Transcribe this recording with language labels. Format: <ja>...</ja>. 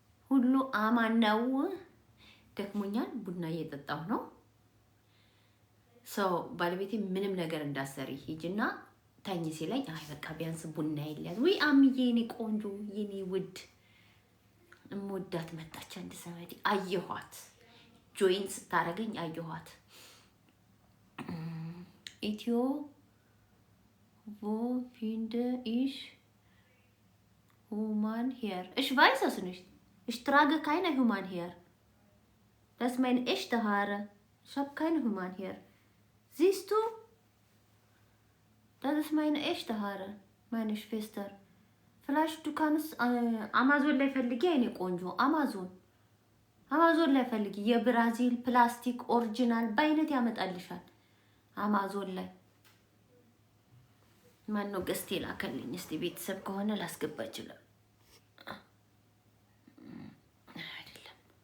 <am>ሁሉ አማን ነው? ደክሞኛል፣ ቡና እየጠጣሁ ነው። ሰው ባለቤቴ ምንም ነገር እንዳሰሪ ሂጂና ታኝ ሲለኝ አይ በቃ ቢያንስ ቡና ይላል ወይ አምዬ የኔ ቆንጆ የኔ ውድ እምወዳት መጣች። አንድ ሰመዲ አየኋት፣ ጆይን ስታረገኝ አየኋት። ኢትዮ</am> <de>wo finde ich human hair? Ich weiß es nicht. Ich trage keine human hair. Das ist meine echte Haare. Ich habe keine human hair. Siehst du? Das ist meine echte Haare, meine Schwester. Vielleicht du kannst Amazon</de> <am>ላይ ፈልጊ አይኔ ቆንጆ አማዞን ላይ ፈልጊ። የብራዚል ፕላስቲክ ኦሪጂናል በአይነት ያመጣልሻል አማዞን ላይ። ማን ነው ገስቴ ላከልኝ? እስቲ ቤተሰብ ከሆነ ላስገባ ይችላል አይደለም?</am>